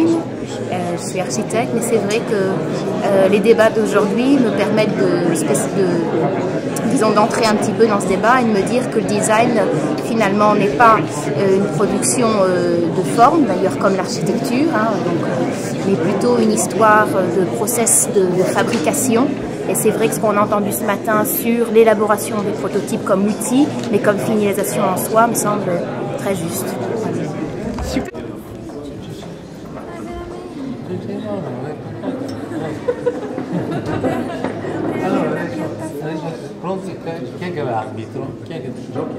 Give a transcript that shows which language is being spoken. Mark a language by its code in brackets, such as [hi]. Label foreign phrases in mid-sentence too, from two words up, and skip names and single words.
[fr] Je suis architecte, mais c'est vrai que les débats d'aujourd'hui me permettent disons d'entrer un petit peu dans ce débat et de me dire que le design finalement n'est pas une production de forme, d'ailleurs comme l'architecture, mais plutôt une histoire de process de fabrication. Et c'est vrai que ce qu'on a entendu ce matin sur l'élaboration des prototypes comme outil, mais comme finalisation en soi, me semble très juste. Super. [it] Pronto, chi è che è l'arbitro? Chi è che giochi?